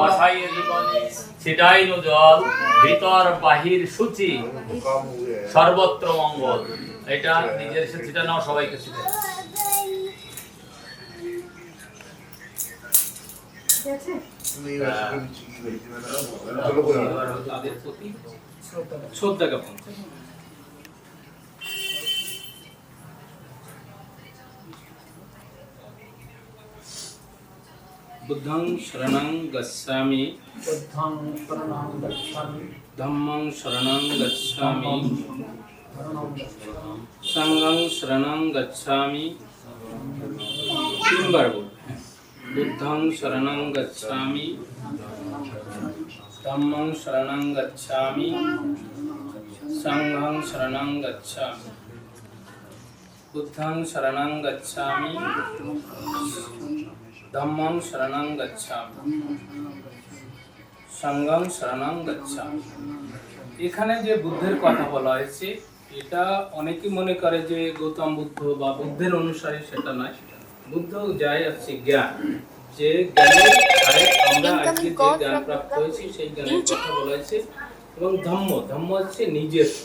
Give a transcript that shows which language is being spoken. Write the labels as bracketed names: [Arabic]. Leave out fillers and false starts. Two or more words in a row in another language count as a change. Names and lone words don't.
[Bangla] বসাইয়ে জীবনে ছিটাইল জল, ভিতর বাহির সূচি, সর্বত্র মঙ্গল। এটা নিজের সে ছিটা নাও, সবাইকে ছিটা। তাদের প্রতি শ্রদ্ধা জ্ঞাপন। [Pali] বুদ্ধং শরণং গচ্ছামি, বুদ্ধং শরণং গচ্ছামি, ধম্মং শরণং গচ্ছামি, শরণং গচ্ছামি, সংঘং শরণং গচ্ছামি। [Bangla] তিনবার বল। [Pali] বুদ্ধং শরণং গচ্ছামি, ধম্মং শরণং গচ্ছামি, সংঘং শরণং গচ্ছামি। বুদ্ধং শরণং গচ্ছামি, ধম্মং শরণং গচ্ছামি, সংঘং শরণং গচ্ছামি। [Bangla] এখানে যে বুদ্ধের কথা বলা হয়েছে, এটা অনেকেই মনে করে যে গৌতম বুদ্ধ বা বুদ্ধের অনুসারী, সেটা নয়। বুদ্ধ যায় আছে জ্ঞান, যে জ্ঞানের ধারে আমরা আজকে যে জ্ঞান প্রাপ্ত হয়েছি সেই জ্ঞানের কথা বলা হয়েছে। এবং ধম্ম, ধম্ম হচ্ছে নিজস্ব।